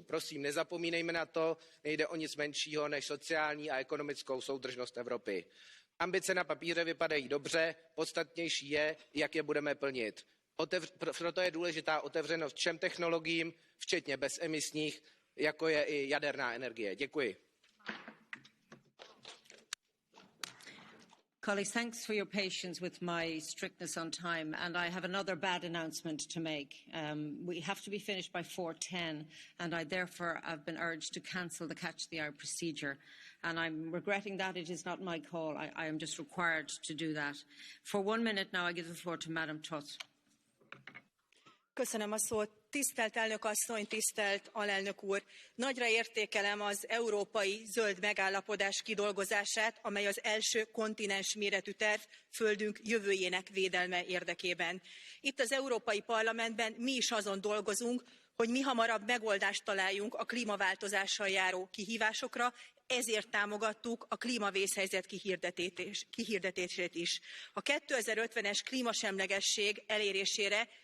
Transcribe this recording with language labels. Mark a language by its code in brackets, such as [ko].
[cs] Prosím, nezapomínejme na to, nejde o nic menšího než sociální a ekonomickou soudržnost Evropy. Ambice na papíře vypadají dobře, podstatnější je, jak je budeme plnit. Proto je důležitá otevřenost všem technologiím, včetně bezemisních, jako je i jaderná energie. Děkuji. [en] Colleagues, thanks for your patience with my strictness on time, and I have another bad announcement to make. We have to be finished by 4:10, and I therefore have been urged to cancel the Catch the Eye procedure. And I'm regretting that. It is not my call. I am just required to do that. For 1 minute now, I give the floor to Madam Tutt. [hu] Köszönöm a szót. Tisztelt elnök asszony, tisztelt alelnök úr! Nagyra értékelem az európai zöld megállapodás kidolgozását, amely az első kontinensméretű terv földünk jövőjének védelme érdekében. Itt az Európai Parlamentben mi is azon dolgozunk, hogy mihamarabb megoldást találjunk a klímaváltozással járó kihívásokra, ezért támogattuk a klímavészhelyzet kihirdetését is. A 2050-es klímasemlegesség elérésére